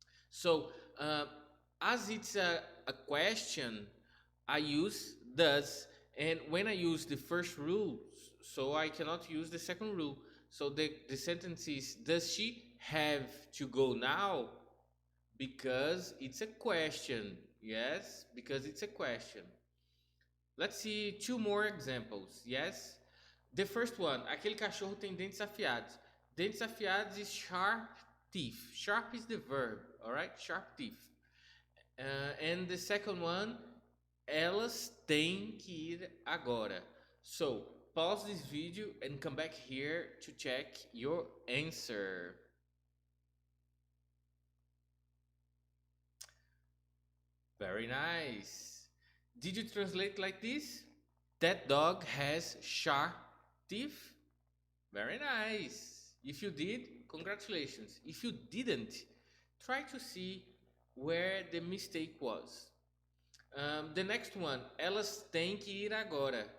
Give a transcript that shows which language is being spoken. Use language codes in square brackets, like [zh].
[en] So, as it's a question, I use does, and when I use the first rule, so I cannot use the second rule. So the sentence is, does she have to go now? Because it's a question. Yes, because it's a question. Let's see two more examples. Yes? The first one, [pt] aquele cachorro tem dentes afiados. Dentes afiados [en] is sharp teeth. Sharp is the verb, all right? Sharp teeth. And the second one, [pt] elas têm que ir agora. [en] So, pause this video and come back here to check your answer. Very nice. Did you translate like this? That dog has sharp teeth. Very nice. If you did, congratulations. If you didn't, try to see where the mistake was. The next one, [pt] elas têm que ir agora.